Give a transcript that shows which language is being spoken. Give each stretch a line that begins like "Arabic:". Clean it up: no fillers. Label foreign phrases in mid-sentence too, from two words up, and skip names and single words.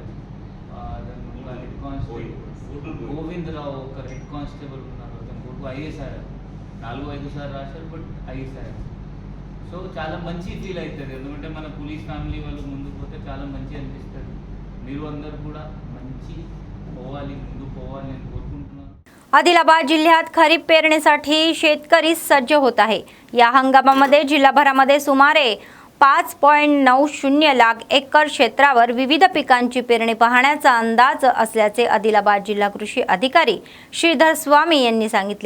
Telugu: హెడ్ కానిస్టేబుల్ గోవిందరావు ఒక హెడ్ కానిస్టేబుల్ ఉన్నారు, అతను కొడుకు ఐఏఎస్ అయ్యారు. 4-5 సార్లు రాశారు, బట్ ఐఏఎస్ అయ్యారు. సో చాలా మంచి ఫీల్ అవుతుంది, ఎందుకంటే మన
English: police family
Telugu: వాళ్ళు ముందుకు పోతే చాలా మంచి అనిపిస్తుంది. మీరు అందరు కూడా మంచి పోవాలి, ముందు పోవాలి అని कोరుకుంటున్నాను.
Marathi: आदिलाबाद जिल्ह्यात खरीप पेरणीसाठी शेतकरी सज्ज होत आहे. या हंगामामध्ये जिल्हाभरामध्ये सुमारे 5.90 लाख एकर क्षेत्रावर विविध पिकांची पेरणी पाहण्याचा अंदाज असल्याचे आदिलाबाद जिल्हा कृषी अधिकारी श्रीधर स्वामी यांनी सांगितले.